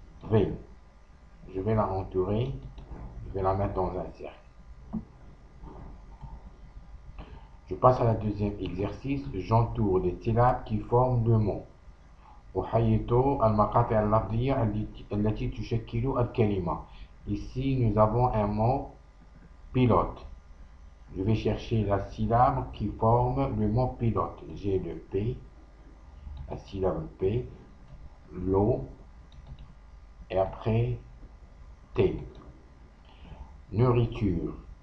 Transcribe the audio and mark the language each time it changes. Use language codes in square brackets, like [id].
[fr] V. Je vais la entourer. Je vais la mettre dans un cercle. Je passe à la deuxième exercice. J'entoure les syllabes qui forment le mot. [ar] أحيط المقاطع اللفظية التي تشكل الكلمة. [fr] Ici, nous avons un mot pilote. Je vais chercher la syllabe qui forme le mot pilote. J'ai le P, la syllabe P, l'O, et après T. Nourriture.